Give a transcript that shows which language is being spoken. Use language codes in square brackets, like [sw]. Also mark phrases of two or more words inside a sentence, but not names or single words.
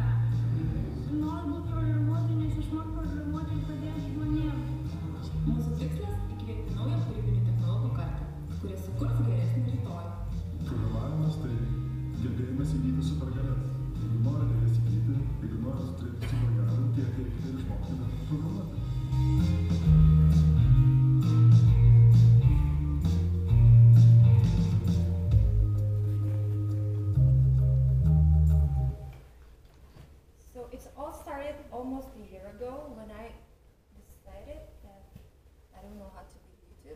[lt] Noriu būti programuotoju, nes išmokti programuoti ir padėti žmonėms. Mūsų tikslas – įkvėpti naują kūrybinių technologų kartą, kurie sukurs geresnį rytojų. Programavimas tai gebėjimas įgyti supergalias. Jeigu norite jas įgyti, jeigu norite turėti supergalių, tai ateikite ir išmokite programuoti. [en] So it all started almost a year ago when I decided that I don't know how to leave YouTube.